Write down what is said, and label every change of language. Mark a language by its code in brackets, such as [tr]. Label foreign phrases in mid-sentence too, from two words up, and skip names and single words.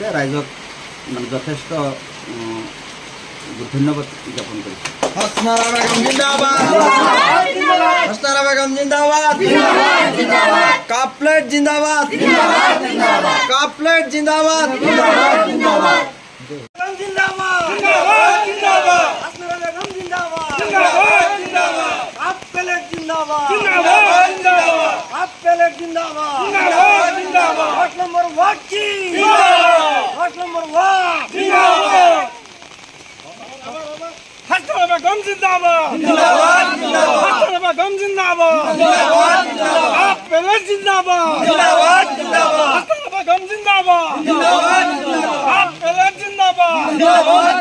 [as] ৰাইজক মানে যথেষ্ট ধন্যবাদ জ্ঞাপন কৰিছোঁ। [bn] হাছনাৰা বেগম জিন্দাবাদ হাছনাৰা বেগম জিন্দাবাদ কাপ প্লেট জিন্দাবাদ কাপ প্লেট জিন্দাবাদ জিন্দাবাদ জিন্দাবাদ হাছনারা বেগম জিন্দাবাদ কাপ প্লেট জিন্দাবাদ কাপ প্লেট জিন্দাবাদ 8 নম্বর ওয়ার্ড কি 8 নম্বর ওয়ার্ড হাছনারা বেগম জিন্দাবাদ হাছনারা বেগম জিন্দাবাদ কাপ প্লেট জিন্দাবাদ হাছনারা বেগম জিন্দাবাদ কাপ প্লেট জিন্দাবাদ